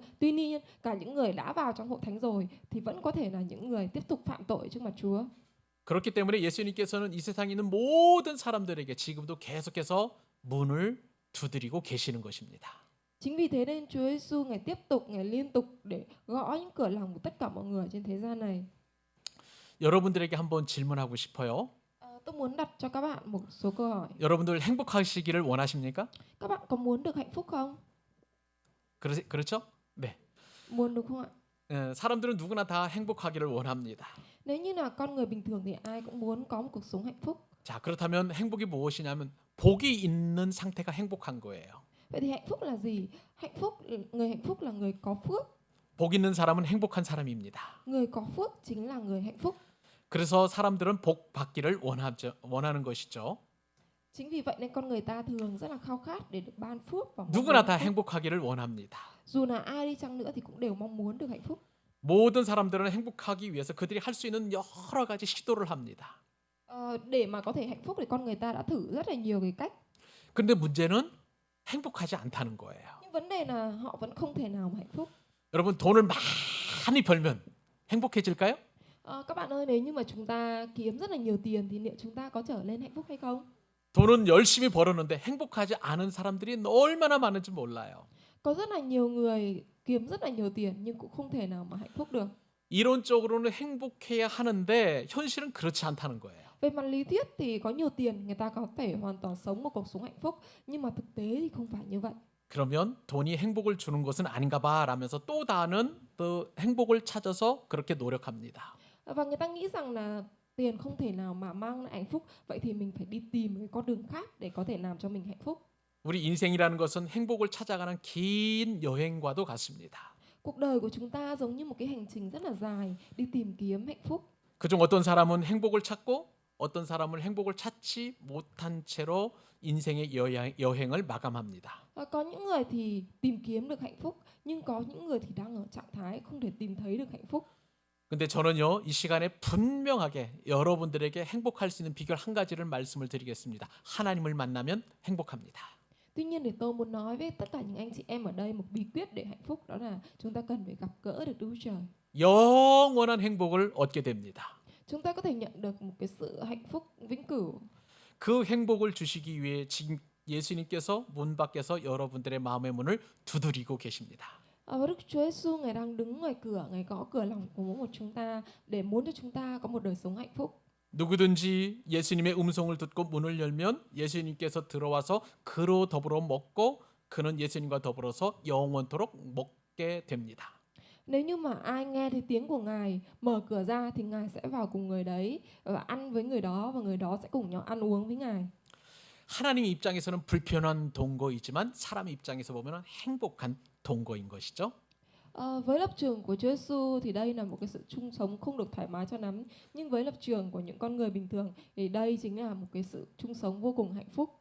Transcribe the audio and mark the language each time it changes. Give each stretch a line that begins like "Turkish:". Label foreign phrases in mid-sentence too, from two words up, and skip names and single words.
Vietnamese: Tuy nhiên, cả những người đã vào trong hội thánh rồi thì vẫn có thể là những người tiếp tục phạm tội trước mặt Chúa.
Korean: 그렇기 때문에 예수님께서는 이 세상에 있는 모든 사람들에게 지금도 계속해서 문을 두드리고 계시는 것입니다.
Vietnamese: Chính vì thế nên Chúa Giêsu Ngài tiếp tục, Ngài liên tục để gõ những cửa lòng của tất cả mọi người trên thế gian này.
Korean: 여러분들에게 한번 질문하고 싶어요.
Vietnamese: Tôi muốn đặt cho các bạn một số câu hỏi.
Korean: 여러분들 행복하시기를 원하십니까?
Vietnamese: Các bạn có muốn được hạnh phúc không?
Korean: 그렇죠? 네.
Vietnamese: Muốn được không ạ?
Korean: 사람들은 누구나 다 행복하기를 원합니다.
Vietnamese: Nếu như là con người bình thường thì ai cũng muốn có một cuộc sống hạnh phúc.
Korean: 자, 그렇다면 행복이 무엇이냐면 복이 있는 상태가 행복한 거예요.
Vietnamese: Vậy thì hạnh phúc là gì? Người hạnh phúc là người có phước.
Korean: 복 있는 사람은 행복한 사람입니다.
Vietnamese: Người có phước chính là người hạnh phúc.
Korean: 그래서 사람들은 복 받기를 원하는 것이죠.
Vietnamese: Chính vì vậy nên con người ta thường rất là khao khát để được ban phước và
Korean: 누구나 다 행복하기를 원합니다.
Vietnamese: dù là ai đi chăng nữa thì cũng đều mong muốn được hạnh phúc.
Korean: 모든 사람들은 행복하기 위해서 그들이 할 수 있는 여러 가지 시도를 합니다.
Vietnamese: Để mà có thể hạnh phúc thì con người ta đã thử rất là nhiều cái cách.
Korean: 그런데 문제는 행복하지 않다는 거예요.
Vietnamese: Nhưng vấn đề là họ vẫn không thể nào mà hạnh phúc.
Korean: 여러분 돈을 많이 벌면 행복해질까요?
Vietnamese: Các bạn ơi, nếu như mà chúng ta kiếm rất là nhiều tiền thì liệu chúng ta có trở nên hạnh phúc hay không?
Korean: 돈은 열심히 벌었는데 행복하지 않은 사람들이 얼마나 많은지 몰라요.
Vietnamese: Có rất là nhiều người kiếm rất là nhiều tiền nhưng cũng không thể nào mà hạnh phúc được.
Korean: 이론적으로는 행복해야 하는데 현실은 그렇지 않다는 거예요.
Vietnamese: Về mặt lý thuyết thì có nhiều tiền người ta có thể hoàn toàn sống một cuộc sống hạnh phúc, nhưng mà thực tế thì không phải như vậy.
Korean: 그러면 돈이 행복을 주는 것은 아닌가 봐라면서 또 다른 또 행복을 찾아서 그렇게 노력합니다.
Vietnamese: Và người ta nghĩ rằng là tiền không thể nào mà mang lại hạnh phúc, vậy thì mình phải đi tìm cái con đường khác để có thể làm cho mình hạnh phúc.
Korean: 우리 인생이라는 것은 행복을 찾아가는 긴 여행과도 같습니다.
Vietnamese: Cuộc đời của chúng ta giống như một cái hành trình rất là dài đi tìm kiếm hạnh phúc.
Korean: 그중 어떤 사람은 행복을 찾고 어떤 사람은 행복을 찾지 못한 채로 인생의 여행을 마감합니다.
Vietnamese: Có những người thì tìm kiếm được hạnh phúc, nhưng có những người thì đang ở trạng thái không thể tìm thấy được hạnh phúc.
Korean: 근데 저는요, 이 시간에 분명하게 여러분들에게 행복할 수 있는 비결 한 가지를 말씀을 드리겠습니다. 하나님을 만나면 행복합니다.
Vietnamese: Tuy nhiên thì tôi muốn nói với tất cả những anh chị em ở đây một bí quyết để hạnh phúc, đó là chúng ta cần phải gặp gỡ được Đức Chúa Trời.
Korean: 영원한 행복을 얻게 됩니다.
Vietnamese: Chúng ta có thể nhận được một cái sự hạnh phúc vĩnh cửu.
Korean: 그 행복을 주시기 위해 지금 예수님께서 문 밖에서 여러분들의 마음의 문을 두드리고 계십니다.
Vietnamese: Và Đức Chúa Giêsu Ngài đang đứng ngoài cửa, Ngài gõ cửa lòng của mỗi một chúng ta để muốn cho chúng ta có một đời sống hạnh phúc.
Korean: 누구든지 예수님의 음성을 듣고 문을 열면 예수님께서 들어와서 그로 더불어 먹고 그는 예수님과 더불어서 영원토록 먹게 됩니다.
Vietnamese: Nếu như mà ai nghe thấy tiếng của Ngài mở cửa ra thì Ngài sẽ vào cùng người đấy và ăn với người đó, và người đó sẽ cùng nhau ăn uống với Ngài.
Korean: 하나님 입장에서는 불편한 동거이지만 사람 입장에서 보면 행복한 동거인 것이죠.
Vietnamese: Với lập trường của Chúa Giêsu thì đây là một cái sự chung sống không được thoải mái cho lắm, nhưng với lập trường của những con người bình thường thì đây chính là một cái sự chung sống vô cùng hạnh phúc.